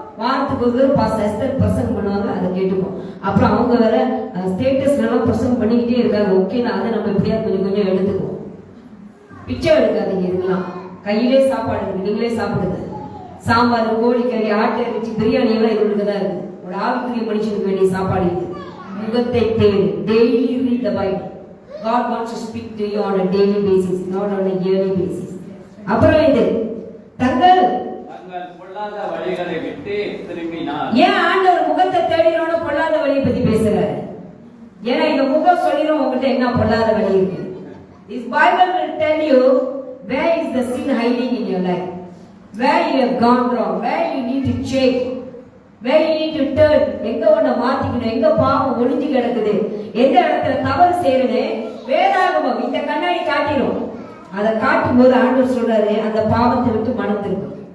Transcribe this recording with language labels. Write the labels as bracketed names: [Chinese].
[Tamil] வாரத்துக்கு ஒரு பாஸ்டர் பிரசங்கம் பண்ணுவாங்க, அதை கேட்டுப்போம். அப்புறம் அவங்க வேற ஸ்டேட்டஸ்ல எல்லாம் பிரசங்கம் பண்ணிக்கிட்டே இருக்காங்க. ஓகே, அதை நம்ம எப்படியா கொஞ்சம் கொஞ்சம் எடுத்துக்குவோம். பிச்சை எடுக்காதீங்க. இதெல்லாம் கையிலே சாப்பாடு இருக்கு, நீங்களே சாப்பிடுங்க. சாம்பார், கோழிக்கறி, ஆட்டு இறைச்சி, பிரியாணி எல்லாம் இதுக்கு தான் இருக்கு. ஒரு ஆவிக்குரிய மனுஷனுக்கு வேண்டிய சாப்பாடு இது. முகத்தை தேடு. [English] Daily read the Bible. God wants to speak to you on a daily basis, not on a yearly basis. [Tamil] அப்புறம் இது தங்கள் பொல்லாத வழிகளை விட்டு திரும்பினார். ஏன் ஆண்டவர் முகத்தை தேடினோட பொல்லாத வழியை பத்தி பேசுறாரு? ஏன்னா இந்த முகம் சொல்லிரும் உங்ககிட்ட என்ன பொல்லாத வழி இருக்கு. [English] This Bible will tell you where is the sin hiding in your life, where you have gone wrong, where you need to change, where you need to turn. [Tamil] எங்க ஒண்ண மாத்திக்கணும், எங்க பாவம் ஒளிஞ்சு கிடக்குது, எந்த இடத்துல தவறு செய்யறேன்னு வேதாகமம் இந்த கண்ணாடி காட்டிடும். அதை காட்டும் போது ஆண்டவர் சொல்றாரு, அந்த பாவத்தை விட்டு மனம் திரும்பு.